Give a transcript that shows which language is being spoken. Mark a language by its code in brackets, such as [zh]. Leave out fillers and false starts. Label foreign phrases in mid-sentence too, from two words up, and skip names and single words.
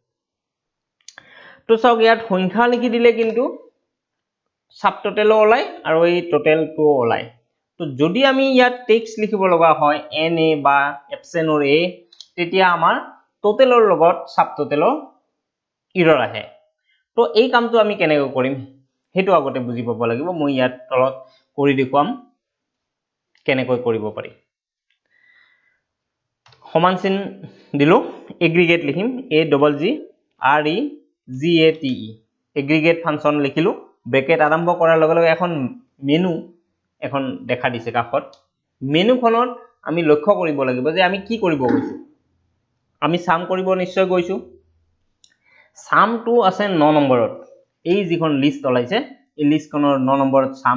[as] তো চাওক ইয়াত সংখ্যা লিখি দিলে কিন্তু [en] sub totalও [as] ওলাই আৰু এই টোটেলটো ওলাই তো যদি আমি ইয়াত টেক্সট লিখিব লগা হয় na বা এবসেন্টৰ a তেতিয়া আমাৰ টোটেলৰ লগত [en] sub totalৰ [as] এৰৰ আহে তো এই কামটো আমি কেনেকৈ কৰিম হেতু আগতে বুজি পাব লাগিব মই ইয়াত তলত কৰি দেখুৱাম কেনেকৈ কৰিব পাৰি সমান চিন দিলো এগ্ৰিগেট লিখিম [en] a double g r e g a t e [as] এগ্ৰিগেট ফাংচন লিখিলো ব্ৰেকেট আৰম্ভ কৰাৰ লগে লগে এখন মেনু এখন দেখা দিছে কাষত মেনুখনত আমি লক্ষ্য কৰিব লাগিব যে আমি কি কৰিব গৈছো আমি সাম কৰিব নিশ্চয় গৈছো সামটো আছে 9 নম্বৰত এই যিখন লিষ্ট ওলাইছে এই লিষ্টখনৰ 9 নম্বৰত সাম